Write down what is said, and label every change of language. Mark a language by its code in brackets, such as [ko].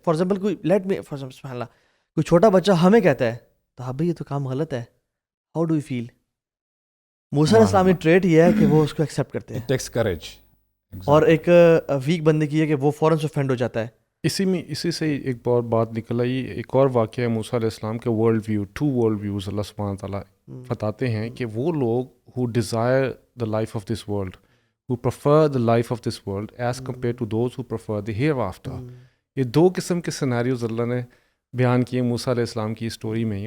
[ur] For example کوئی let me for سبحان اللہ, کوئی چھوٹا بچہ ہمیں کہتا ہے تو ابا یہ تو کام غلط ہے, [en] How do you feel? [ur] موسیٰ علیہ السلام کی ٹریٹ یہ ہے کہ وہ اس کو ایکسیپٹ کرتے ہیں, اور ایک ویک بندے کی ہے کہ وہ فوراً سے offend ہو جاتا ہے. اسی سے ایک اور بات نکل آئی. ایک اور واقعہ ہے موسیٰ علیہ السلام کے ورلڈ ویو, 2 ورلڈ ویوز اللہ سبحانہ تعالیٰ بتاتے ہیں کہ وہ لوگ [en] who desire the life of this world, who prefer the life of this world as compared to those who prefer the hereafter. [ur] یہ 2 قسم کے سینیریوز اللہ نے بیان کیے موسیٰ علیہ السلام کی اسٹوری میں ہی.